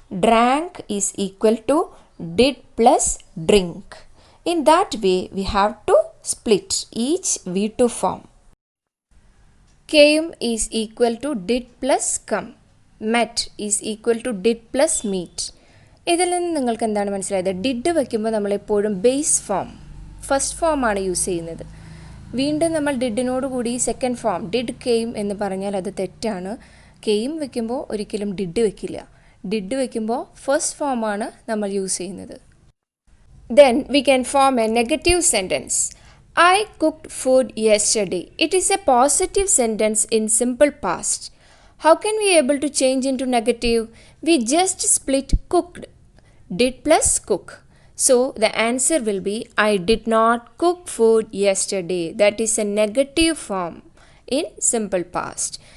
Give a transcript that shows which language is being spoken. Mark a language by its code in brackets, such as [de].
[en] Drank is equal to did plus drink. In that way we have to split each V2 form. Came is equal to did plus come. Met is equal to did plus meet. [ml] ഇതിൽ നിന്ന് നിങ്ങൾക്ക് എന്താണ് മനസ്സിലായത്? Did വയ്ക്കുമ്പോൾ നമ്മളെപ്പോഴും base form first ഫോമാണ് use ചെയ്യുന്നത്. വീണ്ടും നമ്മൾ ഡിഡിനോട് കൂടി സെക്കൻഡ് ഫോം ഡിഡ് കെയിം എന്ന് പറഞ്ഞാൽ അത് തെറ്റാണ്. കെയിം വയ്ക്കുമ്പോൾ ഒരിക്കലും ഡിഡ് വയ്ക്കില്ല. ഡിഡ് വയ്ക്കുമ്പോൾ ഫസ്റ്റ് ഫോമാണ് നമ്മൾ യൂസ് ചെയ്യുന്നത്. [en] Then we can form a negative sentence. I cooked food yesterday. It is a positive sentence in simple past. How can we able to change into negative? We just split cooked. Did plus cook. So the answer will be I did not cook food yesterday. That is a negative form in simple past.